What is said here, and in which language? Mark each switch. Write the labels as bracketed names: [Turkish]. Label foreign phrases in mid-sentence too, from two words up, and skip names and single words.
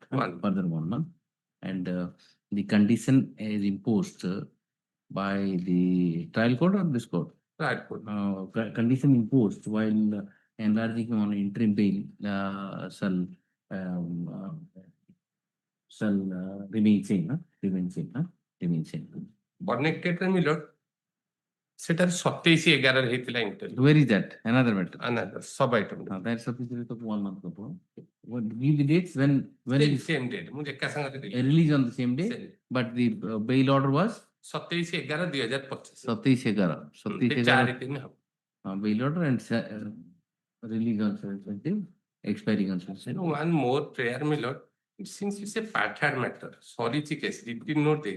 [English] Further 1 month, and the condition is imposed by the trial court or this court. Trial court. Condition imposed while enlarging on interim bail shall remain same. Remain same. [Odia] Connected ମିଲର ସେଟାରେ 27/11 ହେଇଥିଲା ଇଣ୍ଟରଭ୍ୟୁ। [English] Where is that? Another matter. Another sub item. That's sufficient of 1 month. What give the dates when same date [Odia] ମୁଁ ଏକା ସାଙ୍ଗରେ ଦେଲି। [English] release on the same day, but the bail order was 27/11/2025। 27/11. [Odia] 4/3 ହବ। [English] Bail order and release on 17, expiring on 17. One more prayer, my lord. Since it's a part-hard matter, sorry, case, did note this.